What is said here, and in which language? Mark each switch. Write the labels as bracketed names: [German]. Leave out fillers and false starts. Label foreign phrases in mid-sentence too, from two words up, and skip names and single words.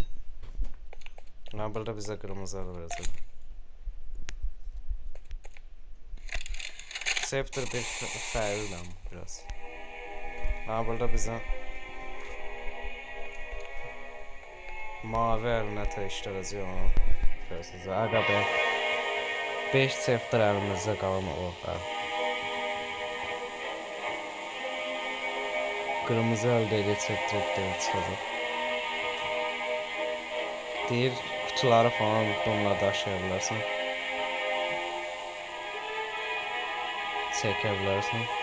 [Azerbaijani] Ha, burada bizə qırmızı verəcək. Chapter 1 fərqli biraz. Ha, burada bizə mavi əlinə işlədəcək onu. Görürsünüz. [Turkish] Aga be. [Azerbaijani] 5 chapter əlimizdə qalan o. Kırmızı əldə edək Chapter 2'də çıxacaq. Deyir, [Turkish] kutuları falan [Azerbaijani] bununla daşıya bilərsən. Çəkə bilərsən.